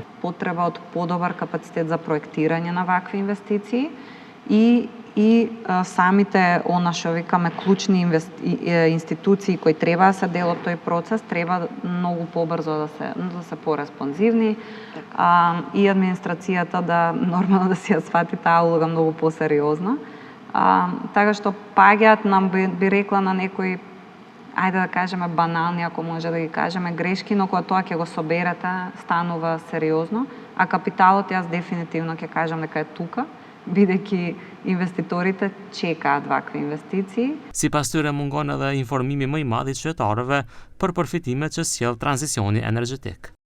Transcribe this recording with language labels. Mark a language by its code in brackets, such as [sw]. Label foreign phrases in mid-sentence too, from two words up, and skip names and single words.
[mk] Потреба од подобар капацитет за проектирање на вакви инвестиции и самите што викаме клучни институции кои треба да се дел од тој процес, треба многу побрзо да се пореспонзивни и администрацијата да нормално да си ја свати таа улога многу посериозно. Така што паѓаат нам би рекла на некои, ајде да кажеме банални, ако може да ги кажеме, грешки, но кога тоа ќе го соберете, станува сериозно, а капиталот јас дефинитивно ќе кажам дека е тука, бидејќи инвеститорите чекаат вакви investiции. [sq] Sipas tyre mungon edhe informimi më i madh i qytetarëve për përfitimet që sjell tranzicioni energjetik.